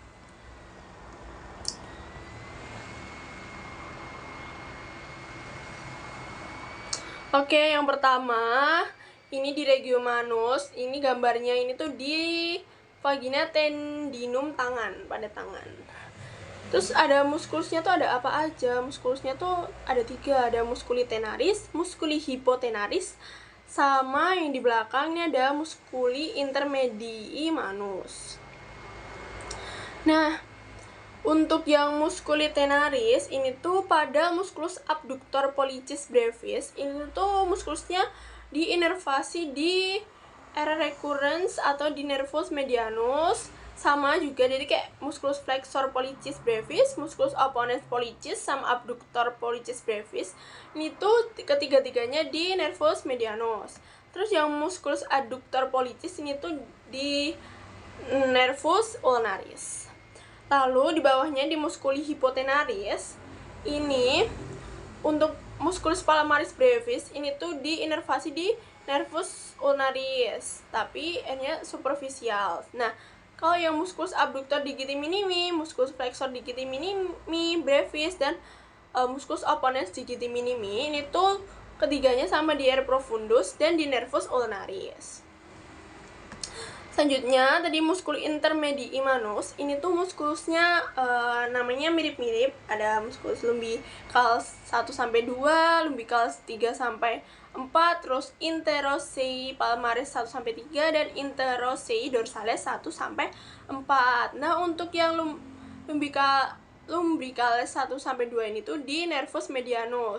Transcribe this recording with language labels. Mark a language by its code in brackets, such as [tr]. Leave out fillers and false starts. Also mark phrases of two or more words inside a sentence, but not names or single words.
[id] Oke, yang pertama ini di Regiomanus, ini gambarnya ini tuh di [la] vagina tendinum [id] tangan, pada tangan. Terus ada muskulusnya tuh ada apa aja? Muskulusnya tuh ada 3, ada [la] musculi tenaris, musculi hypotenaris, [id] sama yang di belakangnya ada [la] musculi intermedii manus. [id] Nah, untuk yang [la] musculi tenaris [id] ini tuh pada [la] musculus abductor pollicis brevis, [id] ini tuh muskulusnya diinervasi di [la] area recurrens [id] atau di [la] nervus medianus, [id] sama juga jadi kayak [la] musculus flexor pollicis brevis, musculus opponens pollicis [id] sama [la] abductor pollicis brevis. [id] Ini tuh ketiga-tiganya di [la] nervus medianus. [id] Terus yang [la] musculus adductor pollicis [id] ini tuh di [la] nervus ulnaris. [id] Lalu di bawahnya di [la] musculi hypotenaris, [id] ini untuk [la] musculus palmaris brevis [id] ini tuh diinervasi di [la] nervus ulnaris, [id] tapi N-nya superficial. Nah, kalau yang [la] musculus abductor digiti minimi, musculus flexor digiti minimi brevis, dan musculus opponens digiti minimi, [id] ini tuh ketiganya sama di [la] R profundus [id] dan di [la] nervus ulnaris. [id] Selanjutnya tadi [la] muskul intermedii manus, [id] ini tuh muskulusnya namanya mirip-mirip, ada muskulus lumbicals 1 sampai 2, lumbicals 3 sampai 4, terus [la] interosei palmaris [id] 1 sampai 3 dan [la] interosei dorsales [id] 1 sampai 4. Nah, untuk yang lumbricales 1 sampai 2 ini tuh di [la] nervus medianus.